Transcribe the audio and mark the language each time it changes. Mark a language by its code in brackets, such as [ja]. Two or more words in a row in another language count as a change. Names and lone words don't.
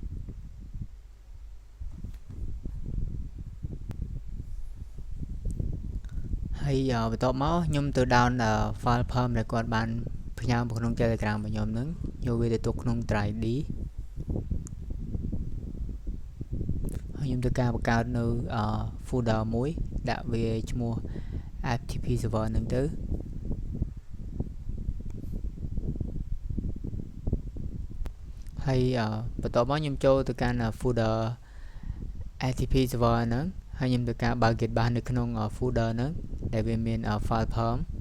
[km] ហើយបន្ទាប់មកខ្ញុំទៅ [en] down file perm [km] ដែលគាត់បានផ្ញើមកក្នុង Telegram របស់ខ្ញុំហ្នឹងយកវាទៅទុកក្នុង [en] drive D [km] ហើយខ្ញុំធ្វើការបង្កើតនៅ folder មួយដាក់វាឈ្មោះ FTP server ហ្នឹងទៅហើយបន្ទាប់មកខ្ញុំចូលទៅកាន់ folder FTP server ហ្នឹងហើយខ្ញុំធ្វើការបើក Gitbash នៅក្នុង folder ហ្នឹងដែលវាមាន [en] file perm